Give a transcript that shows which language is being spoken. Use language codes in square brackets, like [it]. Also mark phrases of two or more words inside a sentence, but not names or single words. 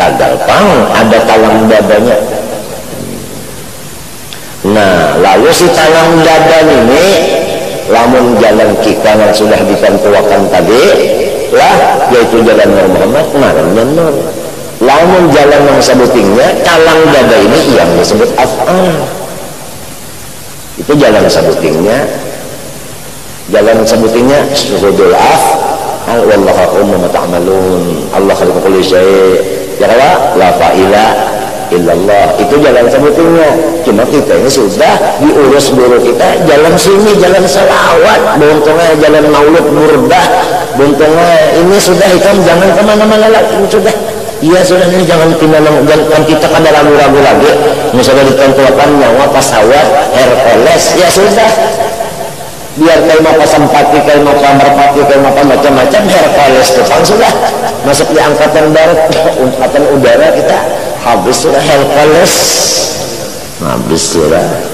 [bjn] tagalpang ada talang dadanya. Nah, lalu si talang dada ini lamun jalan kita yang sudah ditentuakan tadi lah, yaitu jalan Muhammad, ngarannya nur. Lamun jalan yang sebutingnya talang dada ini yang disebut af'al, itu jalan sebutingnya. Jalan sebutingnya [ar] شهود الأفعال والله أعلم ما تعملون، الله خالق كل شيء، يا لا فاعل إلا الله, [bjn] itu jalan sebutingnya. Cuma kita ini sudah diurus guru kita jalan sini, jalan salawat, buntungnya jalan maulid burdah, buntungnya ini sudah, itu jangan kemana-mana lagi, sudah. Iya sudah, ini jangan jangan kita kada ragu-ragu lagi. Misalnya ditentukan nyawa pesawat Hercules, ya sudah. Biar kayak mau pasempati, kayak mau pamerpati, kayak mau macam-macam, Hercules depan sudah. Masuk di angkatan darat, angkatan udara kita habis sudah Hercules, habis sudah.